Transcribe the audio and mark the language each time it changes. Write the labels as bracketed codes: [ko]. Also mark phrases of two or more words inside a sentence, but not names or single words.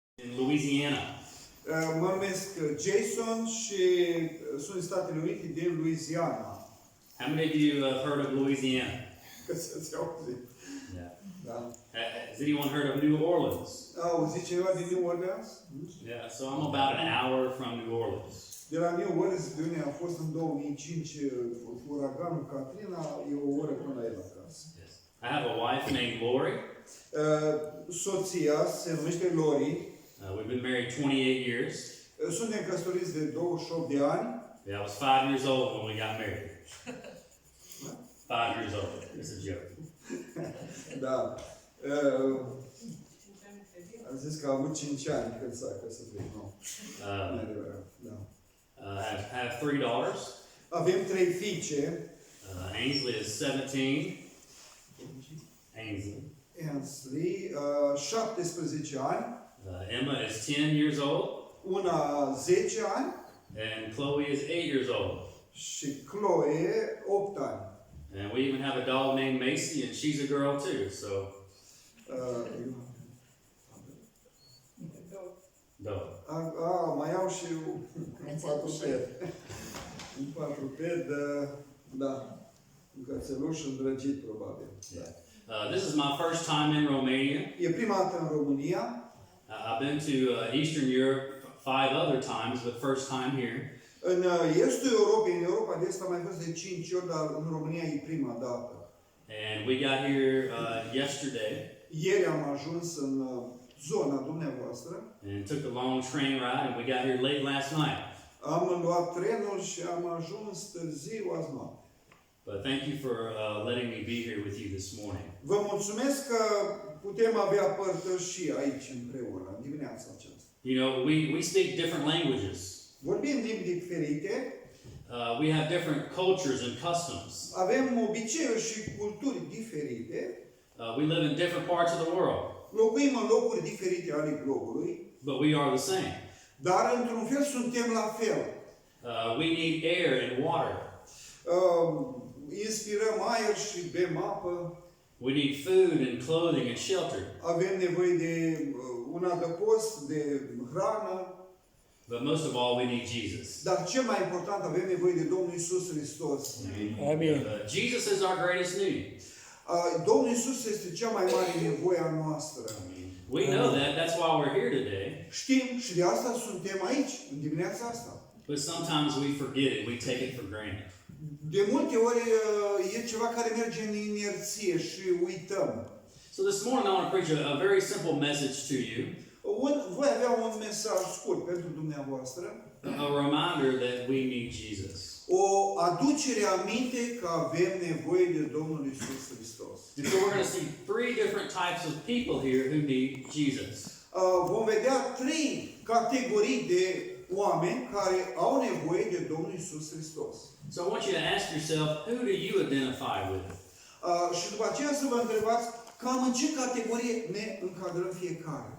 [en] in Louisiana. [ro] Mă numesc Jason și sunt în Statele Unite din Louisiana. [en] How many of you have heard of Louisiana? [ro] Că să-ți auzit. [en] Yeah. [ro] Da. [en] Has anyone heard of New Orleans? [ro] Auzit cineva din New Orleans? [en] Yeah, so I'm about an hour from New Orleans. [ro] De la New Orleans, de unde a fost în 2005 uraganul Katrina, e o oră până la el acasă. [en] Yes. I have a wife named Lori. [ro] Soția se numește Lori. [en] We've been married 28 years. [ro] Suntem căsătoriți de 28 de ani. [en] Yeah, I was 5 years old when we got married. 5 years old. It's a joke. [ro] Da. Am zis că a avut 5 ani când s-a căsătorit. Nu. Da. [en] I have 3 daughters. [ro] Avem 3 fiice. [en] Ainsley is 17. [ro] Ainsley, 17 ani. [en] Emma is 10 years old. [ro] Una 10 ani. [en] And Chloe is 8 years old. [ro] Și Chloe 8 ani. [en] And we even have a dog named Macy, and she's a girl too. So. Dog. [ro] Mai au și un patruped. Un patruped, da. Un cățeluș îndrăgit, probabil. [en] Yeah. This is my first time in Romania. [ro] E prima dată în România. [en] I've been to Eastern Europe 5 other times, but first time here. [ro] În estul Europei, în Europa de Est, am mai fost de 5 ori, dar în România e prima dată. [en] And we got here yesterday. [ro] Ieri am ajuns în zona dumneavoastră. [en] And took a long train ride, and we got here late last night. [ro] Am luat trenul și am ajuns târziu azi noapte. [en] But thank you for letting me be here with you this morning. [ro] Vă mulțumesc că putem avea părtășii aici împreună, în dimineața aceasta. [en] You know, we speak different languages. [ro] Vorbim limbi diferite. [en] We have different cultures and customs. [ro] Avem obiceiuri și culturi diferite. [en] We live in different parts of the world. [ro] Locuim în locuri diferite ale globului. [en] But we are the same. [ro] Dar într-un fel suntem la fel. [en] We need air and water. [ro] Inspirăm aer și bem apă. [en] We need food and clothing and shelter. [ro] Avem nevoie de un adăpost, de hrană. [en] But most of all, we need Jesus. [ro] Dar cel mai important, avem nevoie de Domnul Isus Hristos. Amin. [en] Jesus is our greatest need. [ro] Domnul Isus este cea mai mare nevoie a noastră. [en] We know that. That's why we're here today. [ro] Știm și de asta suntem aici, în dimineața asta. [en] But sometimes we forget it. We take it for granted. [ro] De multe ori e ceva care merge în inerție și uităm. [en] So this morning I want to preach a very simple message to you. [ro] Voi avea un mesaj scurt pentru dumneavoastră. [en] A reminder that we need Jesus. [ro] O aducere aminte că avem nevoie de Domnul Isus Hristos. [en] And so we're going to see 3 different types of people here who need Jesus. [ro] Vom vedea 3 categorii de oameni care au nevoie de Domnul Isus Hristos. [en] So I want you to ask yourself, who do you identify with? [ro] Și după aceea să vă întrebați cam în ce categorie ne încadrăm fiecare.